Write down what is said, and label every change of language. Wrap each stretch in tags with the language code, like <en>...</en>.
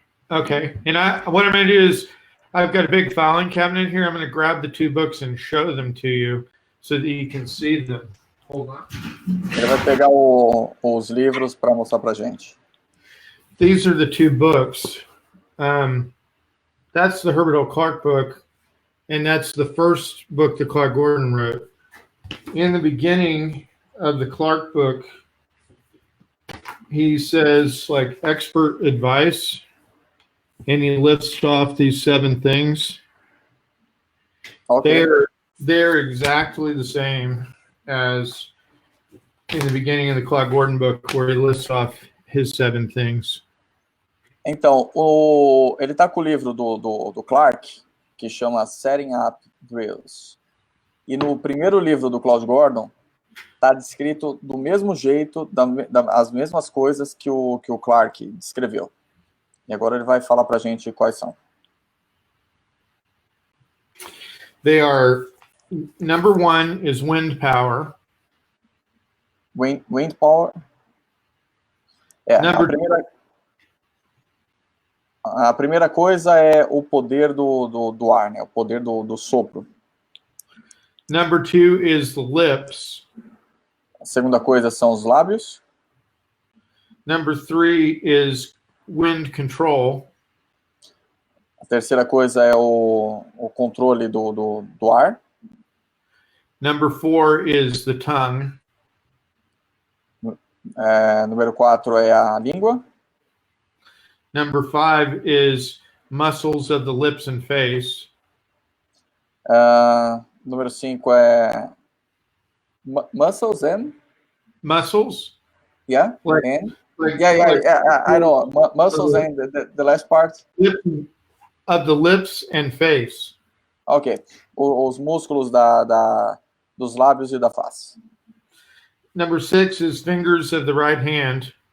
<en>Okay, and what I'm going to do is, I've got a big filing cabinet here. I'm going to grab the 2 books and show them to you so that you can see them. Hold on.</en> <pt>Ele vai pegar os livros para mostrar para a gente.</pt> <en>These are the 2 books. That's the Herbert O. Clarke book, and that's the first book that Claude Gordon wrote. In the beginning of the Clarke book, he says, like, expert advice, and he lists off these 7 things. Okay. They're exactly the same as in the beginning of the Claude Gordon book, where he lists off his 7 things.</en> <pt>Então, ele está com o livro do Clarke, que chama Setting Up Drills. E no primeiro livro do Claude Gordon, está descrito do mesmo jeito, as mesmas coisas que o Clarke descreveu. E agora ele vai falar para a gente quais são.</pt> <en>They are, number 1 is wind power. Wind power.</en> <pt>A primeira coisa é o poder do ar, né? O poder do sopro.</pt> <en>Number 2 is the lips.</en> <pt>A segunda coisa são os lábios.</pt> <en>Number 3 is wind control.</en> <pt>A terceira coisa é o controle do ar.</pt> <en>Number 4 is the tongue.</en> <pt>Número 4 é a língua.</pt> <en>Number 5 is muscles of the lips and face.</en> <pt>Número 5 é</pt> <en>muscles and? Muscles? Yeah, like, and? Like, yeah, I know. Muscles and the last part? Of the lips and face. Ok.</en> <pt>Os músculos dos lábios e da face.</pt> <en>Number 6 is fingers of the right hand.</en>